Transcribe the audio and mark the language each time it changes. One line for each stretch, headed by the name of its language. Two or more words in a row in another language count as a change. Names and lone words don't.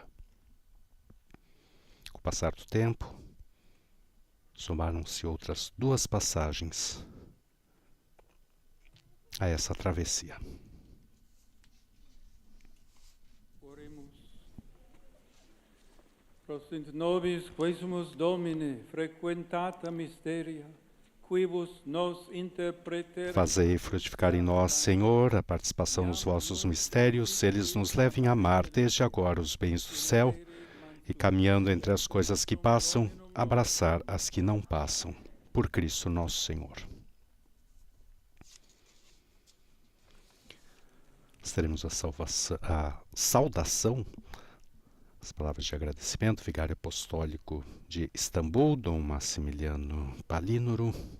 Portuguese: Com o passar do tempo, somaram-se outras 2 passagens a essa travessia.
Latin: Prosit nobis quesumus Domine, frequentata mysteria, quibus nos interpreter.
Portuguese: Fazei frutificar em nós, Senhor, a participação nos vossos mistérios, eles nos levem a amar desde agora os bens do céu e, caminhando entre as coisas que passam, abraçar as que não passam. Por Cristo nosso Senhor. Nós teremos a saudação, as palavras de agradecimento, vigário apostólico de Istambul, Dom Massimiliano Palinuro.